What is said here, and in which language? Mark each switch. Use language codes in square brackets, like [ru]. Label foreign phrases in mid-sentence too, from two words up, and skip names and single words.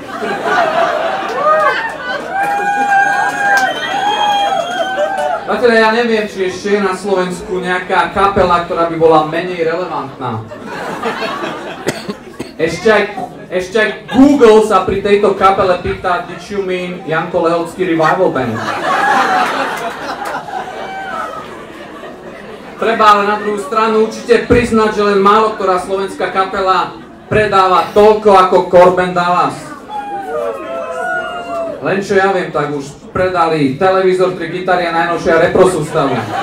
[sk] Priatelia, ja neviem, či ešte je na Slovensku nejaká kapela, ktorá by bola menej relevantná. Ešte aj Google sa pri tejto kapele pýta, [en] did you mean Janko Lehocký Revival Band? [sk] Treba ale na druhú stranu určite priznať, že len málo ktorá slovenská kapela predáva toľko ako Corbin Dallas. Len čo ja viem, tak už predali televízor, 3 gitary a najnovšia repro sústavu.